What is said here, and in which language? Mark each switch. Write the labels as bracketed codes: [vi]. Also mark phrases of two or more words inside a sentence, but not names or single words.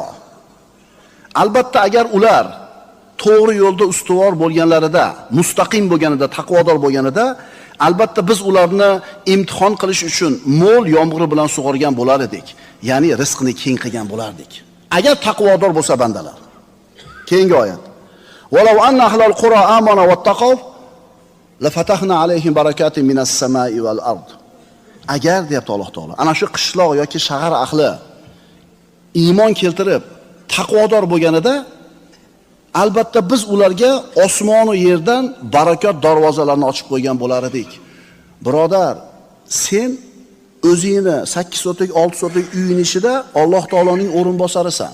[uz] Albatta agar ular to'g'ri yo'lda ustuvor bo'lganlarida, mustaqim bo'lganida, taqvodor bo'lganida, albatta biz ularni imtihon qilish uchun mo'l yomg'ir bilan sug'organ bo'lar edik. Ya'ni rizqni keng qilgan bo'lardik. Agar taqvodor bo'lsa bandalar. Keyingi oyat. [ar] ولو أن أهل القرى آمنوا واتقوا لفتحنا عليهم بركات من السماء والأرض. [uz] Agar deyapti Alloh taolo, ana shu qishloq yoki shahar ahli iymon keltirib taqvodor bo'lganida, albatta biz ularga osmon va yerdan barakat darvozalarini ochib qo'ygan bo'lar edik. Birodar, sen o'zingni 8 sotik, 6 sotik uying ichida Alloh taoloning o'rinbosarisan.